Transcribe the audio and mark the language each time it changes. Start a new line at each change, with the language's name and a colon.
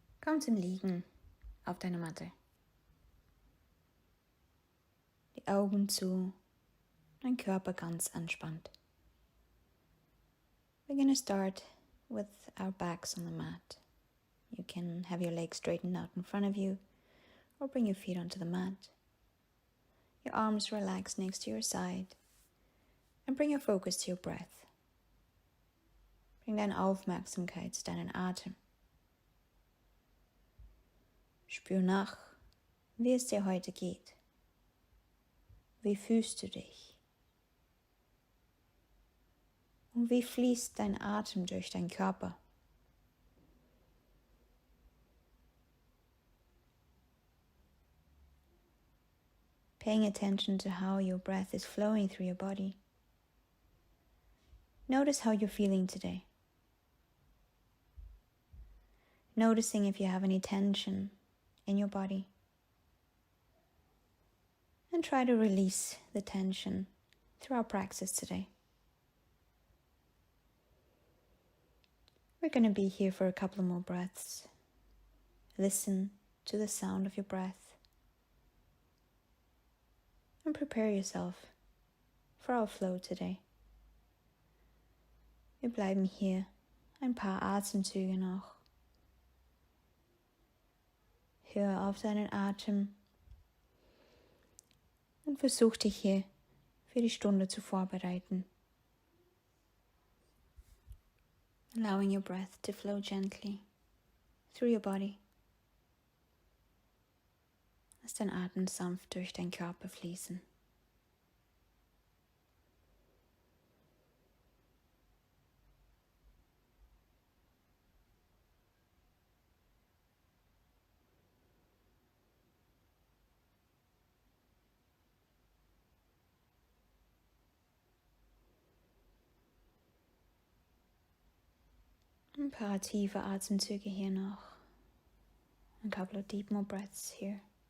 German: Komm zum Liegen auf deiner Matte. Die Augen zu, dein Körper ganz entspannt.
English: We're going to start with our backs on the mat. You can have your legs straightened out in front of you or bring your feet onto the mat. Your arms relax next to your side and bring your focus to your breath.
German: Bring deine Aufmerksamkeit zu deinen Atem. Spür nach, wie es dir heute geht. Wie fühlst du dich? Und wie fließt dein Atem durch deinen Körper?
English: Paying attention to how your breath is flowing through your body. Notice how you're feeling today. Noticing if you have any tension in your body. And try to release the tension through our practice today. We're going to be here for a couple more breaths. Listen to the sound of your breath. And prepare yourself for our flow today.
German: Wir bleiben hier ein paar Atemzüge noch. Hör auf deinen Atem und versuch dich hier für die Stunde zu vorbereiten.
English: Allowing your breath to flow gently through your body.
German: Lass dein Atem sanft durch deinen Körper fließen. Ein paar tiefe Atemzüge hier noch.
English: A couple of deep more breaths here.